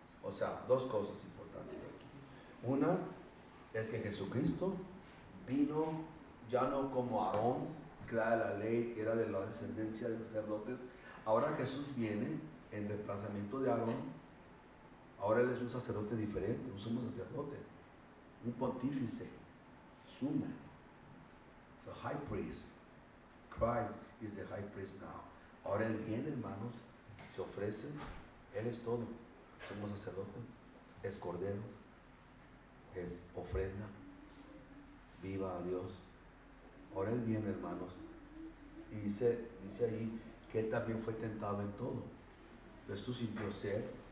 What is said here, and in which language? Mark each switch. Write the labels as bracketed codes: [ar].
[es] O sea, dos cosas importantes aquí. Una es que Jesucristo vino ya no como Aarón, que era de la ley, era de la descendencia de sacerdotes. Ahora Jesús viene en reemplazamiento de Aarón. Ahora Él es un sacerdote diferente, un sumo sacerdote, un pontífice, suma. [en] So high priest. Christ is the high priest now. [es] Ahora Él viene, hermanos, se ofrece, Él es todo. Sumo sacerdote, es cordero, es ofrenda, viva a Dios. Ahora Él viene, hermanos, y dice ahí que Él también fue tentado en todo. Jesús sintió sed.